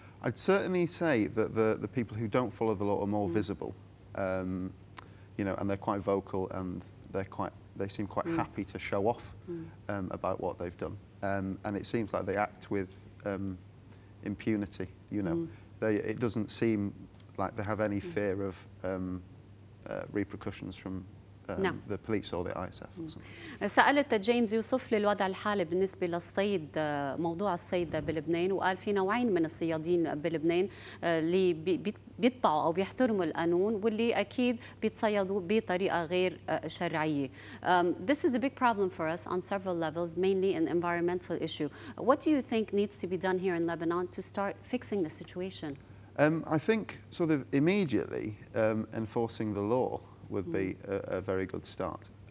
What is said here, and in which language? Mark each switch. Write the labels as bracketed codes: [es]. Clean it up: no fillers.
[en] I'd certainly say that the people who don't follow the law are more visible, you know, and they're quite vocal, and they seem quite happy to show off about what they've done. And it seems like they act with impunity, you know. It doesn't seem like they have any fear of repercussions from the police or the ISF. [ar] سألت جيمس يوصف لي الوضع الحالي بالنسبة للصيد، موضوع الصيد بلبنان، وقال في نوعين من الصيادين بلبنان اللي بيتبعوا أو بيحترموا القانون واللي أكيد بيتصيدوا بطريقة غير شرعية. [en] This is a big problem for us on several levels, mainly an environmental issue. What do you think needs to be done here in Lebanon to start fixing the situation? I think sort of immediately enforcing the law would be a very good start.